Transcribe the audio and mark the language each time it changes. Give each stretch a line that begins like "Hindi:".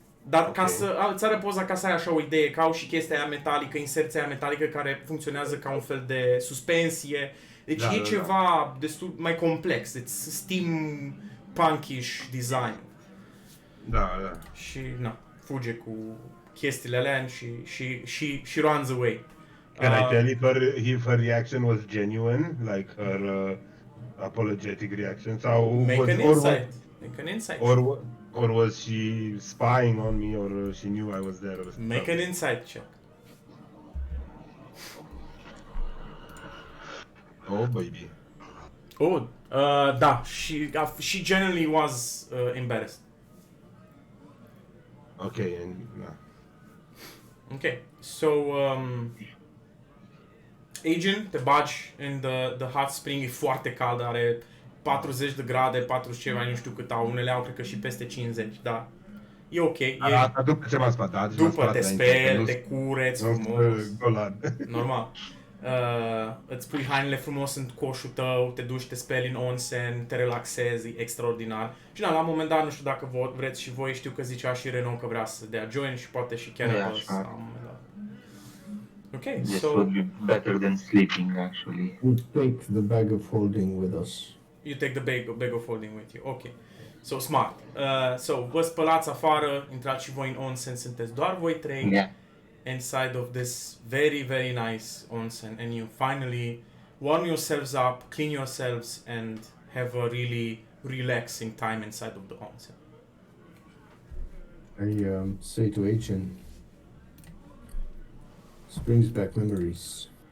Romanian: Dar ca să îți arăt poza ca să ai așa o idee, că au și chestia aia metalică, inserția aia metalică care funcționează ca un fel de suspensie. Deci e ceva destul mai complex. Deci
English: steampunk-ish design.
Romanian: Da. Și fuge cu chestiile alea și
English: runs away. Can I tell if her reaction was genuine, like her apologetic reaction,
Romanian: sau
English: Make an insight. Or was she spying on me, or she knew I was there? Or Make an insight check. Oh, baby.
Romanian: Oh, da.
English: She generally was embarrassed. Okay, and Okay, so Agent,
Romanian: te bagi în
English: the hot spring,
Romanian: e foarte cald, are 40 de grade, 40 ceva, nu știu cât au, unele au cred că și peste 50, da. E ok. Asta după ce m-a spătat. După te speli, te cureți frumos. Golan. Normal. Îți pui hainele frumos în coșul tău, te duci, te speli în onsen, te relaxezi, e extraordinar. Și la un moment dat, nu știu dacă vreți și voi, știu că zicea și Renault că vrea să dea join și poate și chiar la un moment dat.
English: Okay, this so would be better than sleeping, actually. We take the bag of holding with us. you take the bag of holding with you. Ok. So smart.
Romanian: So vă spălați afară, intrați și voi în onsen, sunteți doar voi trei.
English: Yeah. Inside of this very, very nice onsen, and you finally warm yourselves up, clean yourselves, and have a really relaxing time inside of the onsen. I say to Agent, this brings back memories.